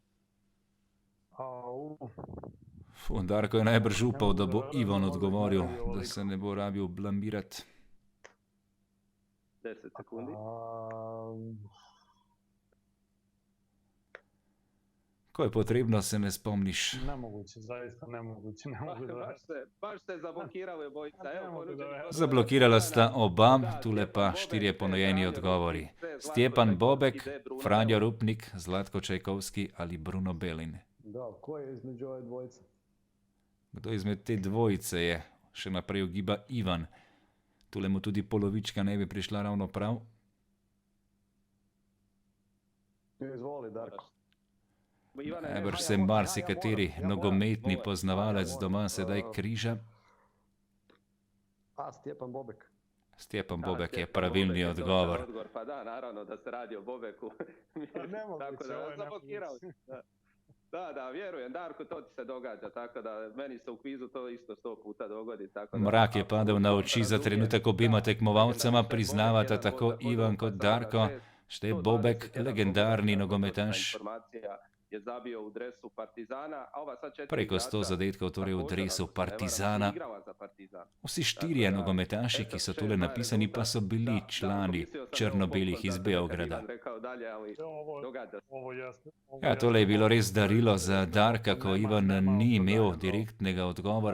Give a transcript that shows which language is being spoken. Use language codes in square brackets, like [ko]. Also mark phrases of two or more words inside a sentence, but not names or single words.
[sl] Darko je najbrž upal, da bo Ivan odgovoril, da se ne bo rabil blamirati. 10 sekundi. Ko je potrebno, se ne spomniš. [hr] Nemoguće, zaista nemoguće. Baš ste zablokirali obojica. [sl] Zablokirala sta oba, tule pa 4 ponojeni odgovori. Stjepan Bobek, Franjo Rupnik, Zlatko Čajkovski ali Bruno Belin. [hr] Da, ko je između ove dvojice? [sl] Kdo izmed te dvojice je? Še naprej ugiba Ivan. Tule mu tudi polovička ne bi prišla ravno prav. Izvoli, Darko. Najbrž se marsikateri nogometni poznavalec doma sedaj križa. Stjepan Bobek. Stjepan Bobek je pravilni odgovor. [hr] Pa da, naravno da se radi o Bobeku. Tako da zablokirao. Da, vjerujem, Darko, to ti se događa, tako da meni se u kvizu to isto 100 puta dogodi. [sl] Mrak je padel na oči za trenutek obima tekmovalcama, priznavata tako Ivan kot Darko. [hr] Šte Bobek, legendarni nogometaš je zabio u dresu Partizana, a ova sad 4 [sl] Preko 100 zadetkov torej v dresu Partizana. Vsi štirje nogometaši, ki so tule napisani, pa so bili člani črno-belih iz Beograda. Ja, tole je bilo res darilo za Darka, ko Ivan ni imel direktnega odgovora.